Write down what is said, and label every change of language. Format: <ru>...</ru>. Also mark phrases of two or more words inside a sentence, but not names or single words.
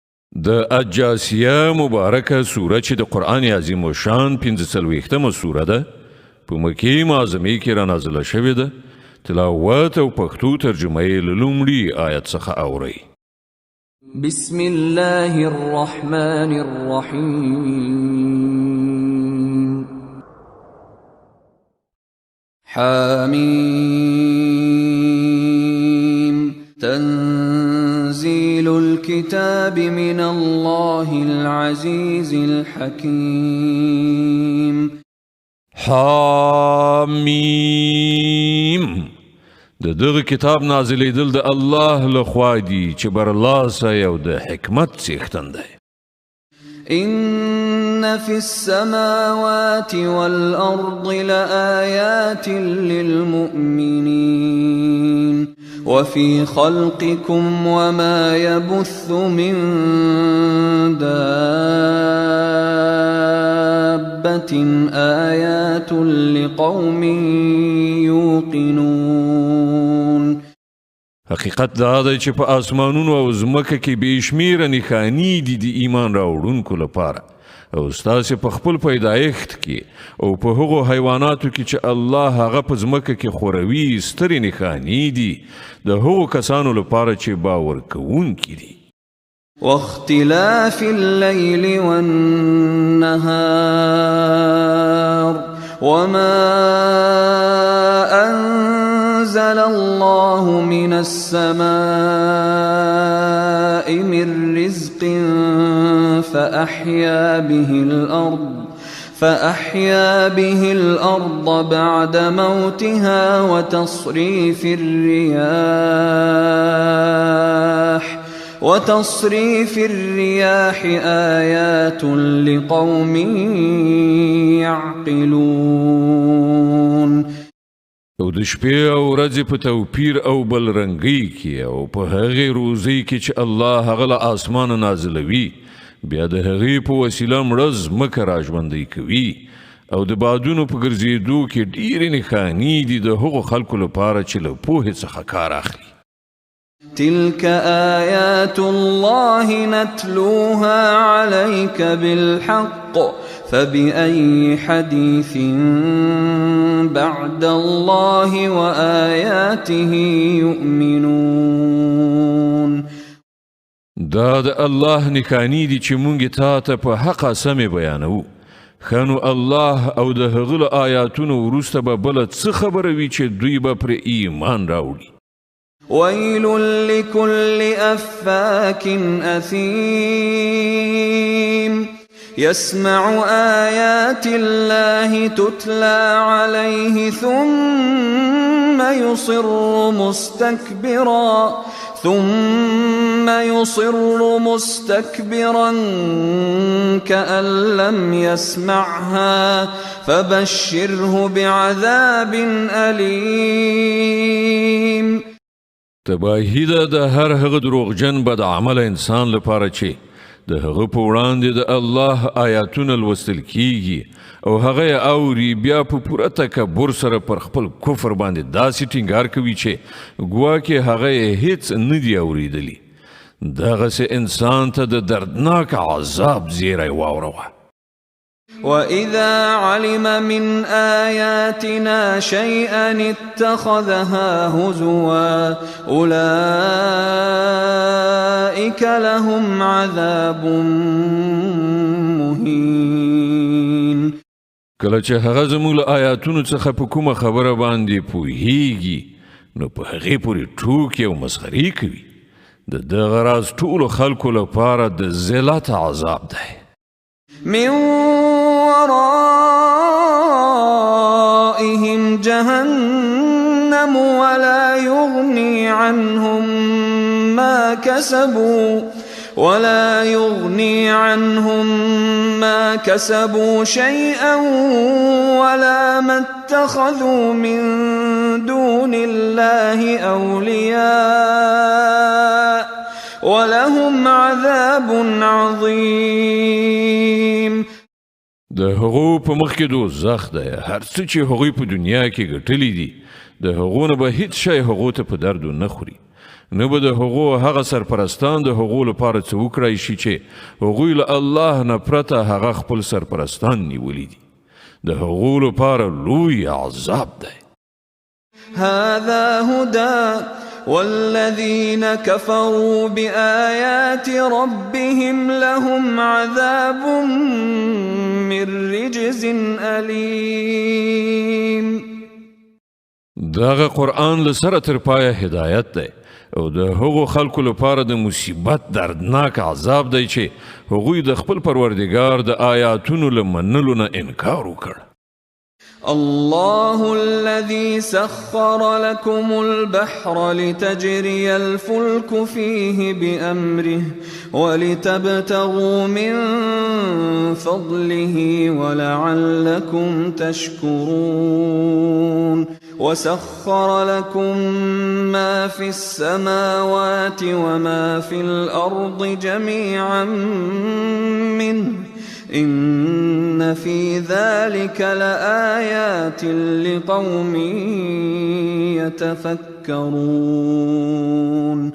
<ps>د الجاسیه مبارکه سوره چې د قرآن عظیم و شان 45مه سوره ده په مکې معظمې کې را نازله شوې ده. تلاوت او پښتو ترجمه یې له لومړي آیت څخه اورئ.</ps> <ar>بسم الله الرحمن الرحیم. حامیم تنزيل الكتاب من الله العزيز الحكيم.</ar> <ps>حامیم د دغه کتاب نازلیدل د الله لخوا دی چې برلاسه یو د حکمت څښتن دی.</ps> <ar>إن في السماوات والأرض لآيات للمؤمنين وفي خلقكم وما يبث من دابة آيات لقوم يوقنون.</ar> <ps>حقیقت دا دی چې په آسمانونو او ځمکه کې بې شمیره نښانې دي د ایمان راوړونکو لپاره او ستاسې په خپل پیدایښت کې او په هغو حیواناتو کې چې الله هغه په ځمکه کې خوروي سترې نښانې دي د هغو کسانو لپاره چې باور کوونکي دي.</ps> <ar>واختلاف الليل والنهار وما أنزل الله من السماء من رزق فأحيا به الأرض بعد موتها وتصريف الرياح آيات لقوم يعقلون.</ar> <ps>او د شپې او ورځې په توپیر او بلرنګۍ کې او په هغې روزۍ کې چې الله هغه له آسمانه نازلوي بیا د هغې په وسیله مړه ځمکه راژوندۍ کوي او د بادونو په ګرځېدو کې ډېرې نښانې دي د هغو خلکو لپاره چې له پوهې څخه کار اخلي.</ps> <ar>تلك آيات الله نتلوها عليك بالحق فبأي حديث بعد الله وآياته يؤمنون.</ar> <ps>دا د الله نښانې دي چې مونږ تا ته په حقه سمې بیانوو. خنو الله او د هغه له آیاتونو وروسته به بله څه خبره وي چې دوی به پرې ایمان راوړي.</ps> <ar>ويل لكل أفاك أثيم يسمع آيات الله تتلى عليه ثم يصر مستكبرا كأن لم يسمعها فبشره بعذاب أليم.</ar> <ps>تباهی ده د هر هغه دروغجن بد عمل انسان لپاره چې د هغه په وړاندې د الله آیاتونه لوستل کیږي او هغه یې اوري بیا په پوره تکبر سره پر خپل کفر باندې داسې ټینګار کوي چې ګواکې هغه یې هیڅ نه دی اوریدلی. دغسې انسان ته د دردناک عذاب زیری واوروه.</ps> <ar>وَإِذَا عَلِمَ مِنْ آيَاتِنَا شَيْئًا اتَّخَذَهَا هُزُوًا أُولَئِكَ لَهُمْ عَذَابٌ مُهِينٌ.</ar> <ps>کله چې هغه زموږ له آیاتونو څخه په کومه خبره باندې پوهیږي نو په هغې پورې ټوکې او مسخرې کوي. د دغه راز ټولو خلکو لپاره د ذلت عذاب دی.</ps> <ar>من ورائهم جهنم ولا يغني عنهم ما كسبوا شيئا ولا ما اتخذوا من دون الله أولياء ولهم عذاب عظيم.</ar> <ps>د هغو په مخ کې دوزخ دی. هر څه چې هغوی په دنیا کې ګټلی دي د هغو نه به هیڅ شی هغو ته په درد نه خوري نه به د هغو هغه سرپرستان د هغو لپاره څه وکړای شي چې هغوی له الله نه پرته هغه خپل سرپرستان نیولي دي د هغو لپاره لوی عذاب دی</ps> <ar>هذا هدى والذين كفروا بآيات ربهم لهم عذاب من رجز أليم</ar> <ps>دغه قرآن له سره تر پایه هدایت دی او د هغو خلکو لپاره د مصیبت دردناک عذاب دی چې هغوی د خپل پروردګار د آیاتونو له منلو نه انکار وکړ</ps> <ar>الله الذي سخر لكم البحر لتجري الفلك فيه بأمره ولتبتغوا من فضله ولعلكم تشكرون وسخر لكم ما في السماوات وما في الأرض جميعا منه إن في ذلك لآيات لقوم يتفكرون</ar>